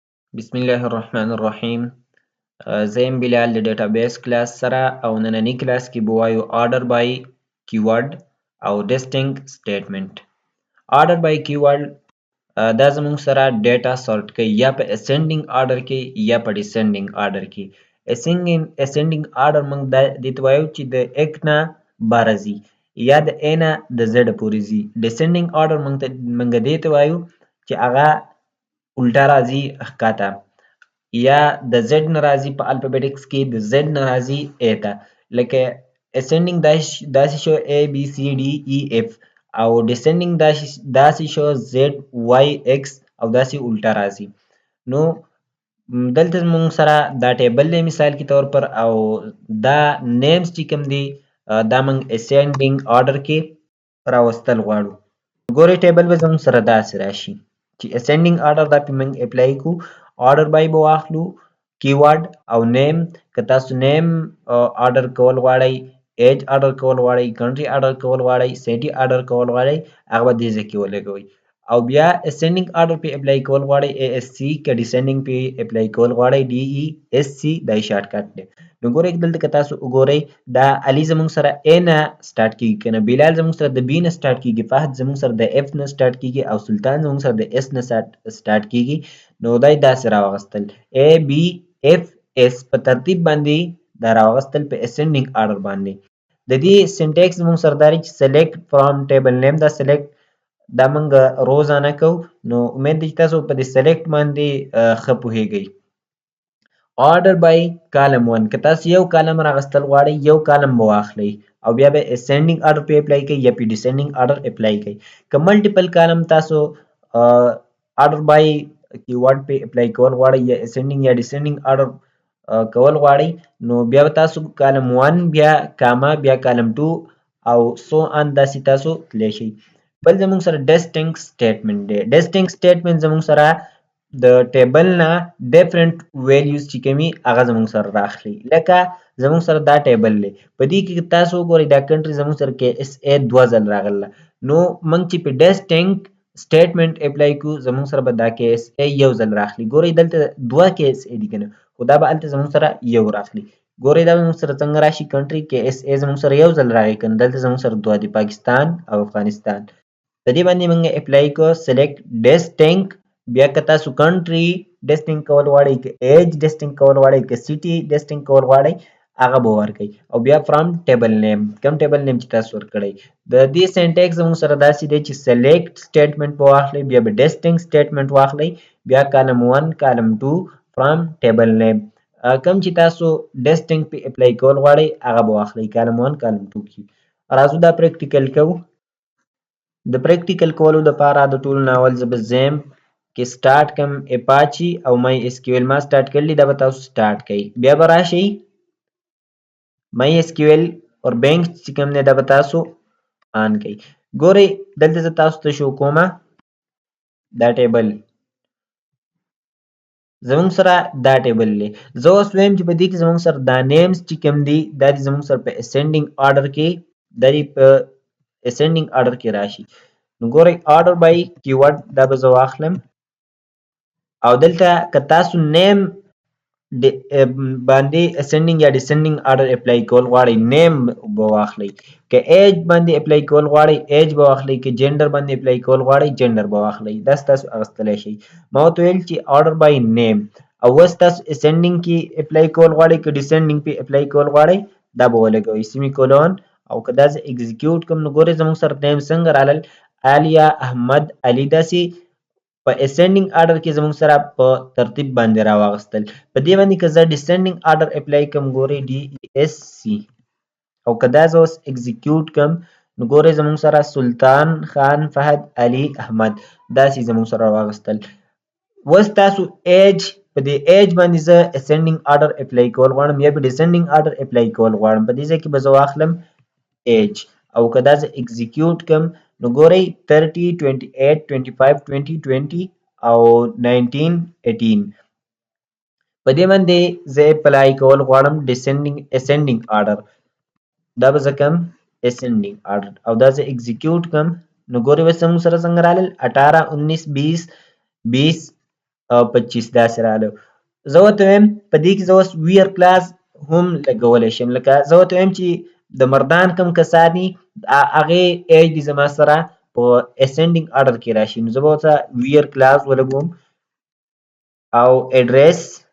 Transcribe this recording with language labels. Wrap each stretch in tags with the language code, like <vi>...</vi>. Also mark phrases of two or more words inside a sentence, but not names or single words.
<ps>بسم الله الرحمن الرحیم. زه یم بلال د ډیټابیس کلاس سره او نننی کلاس کې به وایو</ps> <en>order by keyword</en> <ps>او</ps> <en>distinct statement. order by keyword</en> <ps>دا زموږ سره ډیټا سورټ کوي یا په</ps> <en>ascending order</en> <ps>کې یا په</ps> <en>descending order</en> <ps>کې.</ps> <en>ascending order</en> <ps>موږ دې ته وایو چې د 1 نه 12 ځي یا د A نه د Z پورې ځي.</ps> <en>descending order</en> <ps>موږ دې ته وایو چې هغه الټا راځي ښکته یا د Z نه راځي په الفابیټکس کې د Z نه راځي A ته. لکه ascending داسې شو A B C D E F او descending داسې شو Z Y X او داسې الټا راځي. نو دلته موږ سره دا ټیبل دی مثال کې طور پر او دا نیمز چې کوم دی دا موږ</ps> <en>ascending order</en> <ps>کې راوستل غواړو. ګورئ ټیبل به زموږ سره داسې راشي چې</ps> <en>ascending order</en> <ps>دا پې موږ اپلای کو.</ps> <en>order by</en> <ps>به واخلو keyword او name که تاسو name order کول غواړئ age order کول غواړئ country order کول غواړئ city order کول غواړئ هغه به دې ځای کې ولګوئ او بیا</ps> <en>ascending order</en> <ps>پې اپلای کول غواړئ ASC که descending پې اپلای کول غواړئ DESC دا یې</ps> <en>short cut</en> <ps>دی. نو ګورئ دلته که تاسو وګورئ دا علي زموږ سره A نه سټارټ کیږي که نه بلال زموږ سره د B نه سټارټ کیږي فهد زموږ سره د F نه سټارټ کیږي او سلطان زموږ سره د S نه سټارټ کیږي. نو دا یې داسې راوغستل A B F S په ترتیب باندې دا راوغستل په</ps> <en>ascending order</en> <ps>باندې. د دې سینټیکس زموږ سره دا دی چې</ps> <en>select from table name</en> <ps>دا select دا موږ روزانه کوو. نو امید دی چې تاسو په دې select باندې ښه پوهیږئ.</ps> <en>order by column 1</en> <ps>که تاسو یو کالم راغستل غواړئ یو کالم به واخلئ او بیا به</ps> <en>ascending order</en> <ps>پې اپلای کوئ یا پې</ps> <en>descending order</en> <ps>اپلای کوئ. که</ps> <en>multiple column</en> <ps>تاسو</ps> <en>order by keyword</en> <ps>پې اپلای کول غواړئ یا ascending یا</ps> <en>descending order</en> <ps>کول غواړئ نو بیا به تاسو کالم 1 بیا کاما بیا کالم 2 او</ps> <en>so on</en> <ps>داسې تاسو تللی شئ. بل زموږ سره</ps> <en>distinct statement</en> <ps>دی.</ps> <en>distinct statement</en> <ps>زموږ سره د ټیبل نه</ps> <en>different values</en> <ps>چې کومي هغه زموږ سره راخلي. لکه زموږ سره دا ټیبل دی په دې کې تاسو وګورئ دا کنټري زموږ سره KSA 2 ځل راغله نو موږ چې په</ps> <en>distinct statement</en> <ps>اپلای کو زموږ سره به دا KSA یو ځل راخلي. ګورئ دلته 2 KSA دي کنه خو دا به هلته زموږ سره یو راخلي. ګورئ دا زموږ سره څنګه راشي کنټري KSA زموږ سره یو ځل راغی کنه دلته زموږ سره 2 دي پاکستان او افغانستان. په دې باندې موږ اپلای کو</ps> <en>select distinct</en> <ps>بیا که تاسو کنټري distinct کول غواړئ که ایج distinct کول غواړئ که سیټي distinct کول غواړئ هغه به ورکئ او بیا</ps> <en>from table name</en> <ps>کوم</ps> <en>table name</en> <ps>چې تاسو ورکړئ. د دې سینټیکس زموږ سره داسې دی چې</ps> <en>select statement</en> <ps>به واخلئ بیا به</ps> <en>distinct statement</en> <ps>واخلئ بیا</ps> <en>column 1 column 2 from table name</en> <ps>کوم چې تاسو distinct پې اپلای کول غواړئ هغه به واخلئ</ps> <en>column 1 column 2</en> <ps>کې. راځو دا پریکټیکل کوو. د پریکټیکل کولو لپاره د ټولو نه اول زه به زیم کې سٹارټ کم اپاچی او MySQL ما سٹارټ کړلی دا به تاسو سٹارټ کړئ. بیا به راشئ MySQL اور بینک چې کوم دی دا به تاسو آن کړئ. ګورئ دلته زه تاسو ته شو کومه دا ټیبل زموږ سره دا ټیبل دی. زه اوس وایم چې په دې کې زموږ سره دا نیمز چې کوم دي دا دي زموږ سره په</ps> <en>ascending order</en> <ps>کې دا دي په</ps> <en>ascending order</en> <ps>کې راشي. نو ګورئ</ps> <en>order by keyword</en> <ps>دا به زه واخلم او دلته که تاسو نیم باندې ascending یا</ps> <en>descending order</en> <ps>اپلای کول غواړئ نیم به واخلئ. که ایج باندې اپلای کول غواړئ ایج به واخلئ. که جنډر باندې اپلای کول غواړئ جنډر به واخلئ. داسې تاسو اخیستلی شئ. ما ورته ویل چې</ps> <en>order by name</en> <ps>او اوس تاسو ascending کې اپلای کول غواړئ که descending پې اپلای کول غواړئ دا به ولګوئ</ps> <en>semi colon</en> <ps>او که دا زه اکزیکیوټ کړم نو ګورئ زموږ سره نیم څنګه رالل عالیه احمد علي داسې په</ps> <en>ascending order</en> <ps>کې زموږ سره په ترتیب باندې راواغستل. په دې باندې که زه</ps> <en>descending order</en> <ps>اپلای کړم ګورئ DESC او که دا زه اوس اکزیکیوټ کړم نو ګورئ زموږ سره سلطان خان فهد علي احمد داسې زموږ سره راواغستل. اوس تاسو ایج په دې ایج باندې زه</ps> <en>ascending order</en> <ps>اپلای کول غواړم یا په</ps> <en>descending order</en> <ps>اپلای کول غواړم په دې ځای کې به زه واخلم ایج او که دا زه اکزیکیوټ کړم نو ګورئ 30 28 25 20 20 او 19 18 په دې باندې زه اپلای کول غواړم</ps> <en>ascending order</en> <ps>دا به زه کم</ps> <en>ascending order</en> <ps>او دا زه اکزیکیوټ کړم نو ګورئ اوس زموږ سره څنګه رالل 18 19 20 20 او 25 داسې راغله. زه ورته وایم په دې کې زه اوس</ps> <en>where clause</en> <ps>هم لګولی شم، لکه زه ورته وایم چې د مردان کوم کسان دي هغې ایج دې زما سره په</ps> <en>ascending order</en> <ps>کې راشي، نو زه به ورته</ps> <en>where clause</en> <ps>ولګوم او اډرس</ps>